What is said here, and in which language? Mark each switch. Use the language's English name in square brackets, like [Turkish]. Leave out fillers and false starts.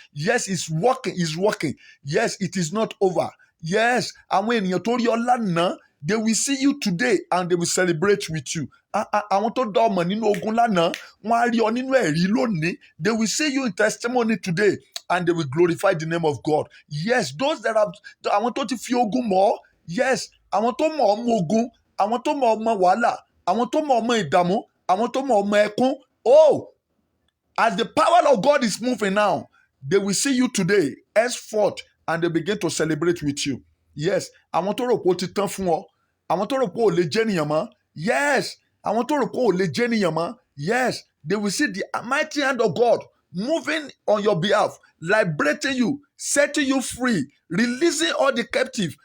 [English] Yes, it's working. Yes, it is not over. Yes, and when you're told your [Yoruba] lánàá, [English] they will see you today and they will celebrate with you. [Yoruba] Àwọn tó dá ọmọ nínú ogun lánàá, wọ́n á rí ọ nínú ẹ̀rí lónìí. [English] They will see you in testimony today and they will glorify the name of God. Yes, those that have, [Yoruba] àwọn tó ti fi ogun mọ̀, yes, àwọn tó mọ̀ ọmọ ogun, àwọn tó mọ̀ ọmọ wàhálà, àwọn tó mọ̀ ọmọ ìdààmú, àwọn tó mọ̀ ọmọ ẹkún. [English] Oh, as the power of God is moving now, they will see you today, henceforth, and they begin to celebrate with you. [Yoruba] Yes, àwọn tó rò pé ó ti tán fún ọ, àwọn tó rò pé ò lè jẹ́ ènìyàn mọ́. [English] Yes, [Yoruba] àwọn tó rò pé ò lè jẹ́ ènìyàn mọ́. [English] Yes, they will see the mighty hand of God moving on your behalf, liberating you, setting you free, releasing all the captive.